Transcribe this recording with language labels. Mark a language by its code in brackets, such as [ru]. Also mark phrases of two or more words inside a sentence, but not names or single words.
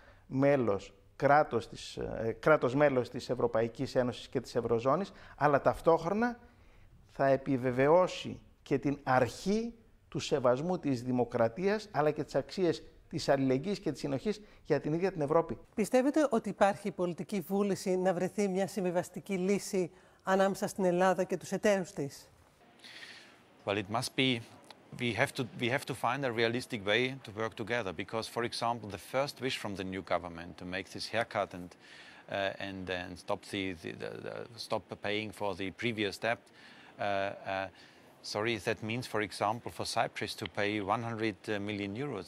[el] κράτος μέλος της Ευρωπαϊκής Ένωσης και της Ευρωζώνης, αλλά ταυτόχρονα θα επιβεβαιώσει και την αρχή του σεβασμού της δημοκρατίας, αλλά και τις αξίες της αλληλεγγύης και της συνοχής για την ίδια την Ευρώπη. Πιστεύετε ότι υπάρχει πολιτική βούληση να βρεθεί μια συμβιβαστική λύση ανάμεσα στην Ελλάδα και τους εταίρους της? [en] Well, it must be. We have to find a realistic way to work together because, for example, the first wish from the new government to make this haircut and stop paying for the previous debt. That means, for example, for Cyprus to pay 100 million euros.